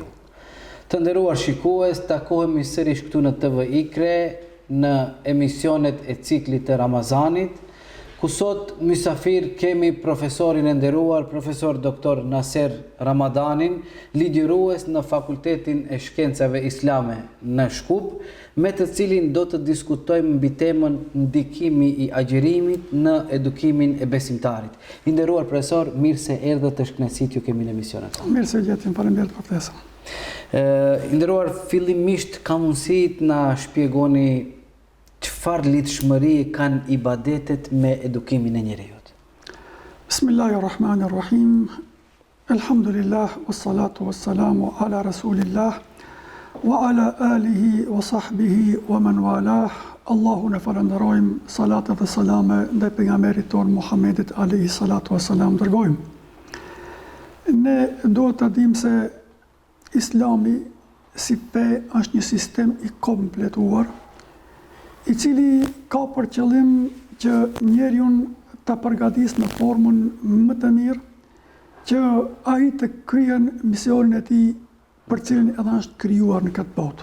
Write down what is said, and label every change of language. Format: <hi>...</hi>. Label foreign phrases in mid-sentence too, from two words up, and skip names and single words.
<sq>Të nderuar shikues, takohemi sërish këtu në TV Ikre në emisionet e ciklit të Ramazanit, ku sot mysafir kemi profesorin e nderuar, profesor doktor Naser Ramadanin, ligjërues në Fakultetin e Shkencave Islame në Shkup, me të cilin do të diskutojmë mbi temën ndikimi i agjerimit në edukimin e besimtarit. I nderuar profesor, mirë se erdhët, të shkënaqësi ju kemi në emisionin tonë. Mirë se gjetëm, faleminderit për ftesën. I nderuar, fillimisht ka mundësi të na shpjegoni çfarë lidhshmëri kanë ibadetet me edukimin e njerëzit?</sq> <ar>بسم الله الرحمن الرحيم. الحمد لله والصلاة والسلام على رسول الله وعلى آله وصحبه ومن والاه.</ar> <sq>Allahu ne falenderojmë, salat dhe salame ndaj pejgamberit ton Muhammedit</sq> <ar>عليه الصلاة والسلام</ar> <sq>dërgojmë. Ne duhet të dimë se Islami si fe është një sistem i kompletuar, i cili ka për qëllim që njeriun të përgatis në formën më të mirë, që ai të kryen misionin e tij për cilin edhe është krijuar në këtë botë.</sq>